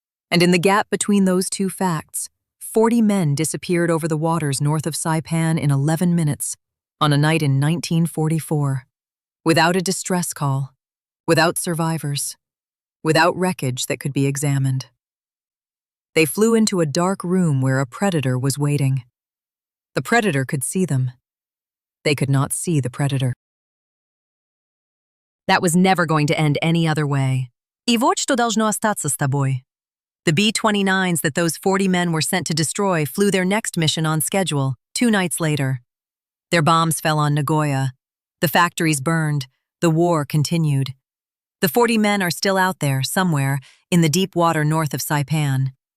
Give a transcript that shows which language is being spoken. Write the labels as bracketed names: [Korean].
[English] And in the gap between those two facts, 40 men disappeared over the waters north of Saipan in 11 minutes, on a night in 1944, without a distress call, without survivors, without wreckage that could be examined. They flew into a dark room where a predator was waiting. The predator could see them. They could not see the predator. That was never going to end any other way. [Russian] И вот что должно остаться с тобой. [English] The B-29s that those 40 men were sent to destroy flew their next mission on schedule, 2 nights later. Their bombs fell on Nagoya. The factories burned. The war continued. The 40 men are still out there, somewhere, in the deep water north of Saipan.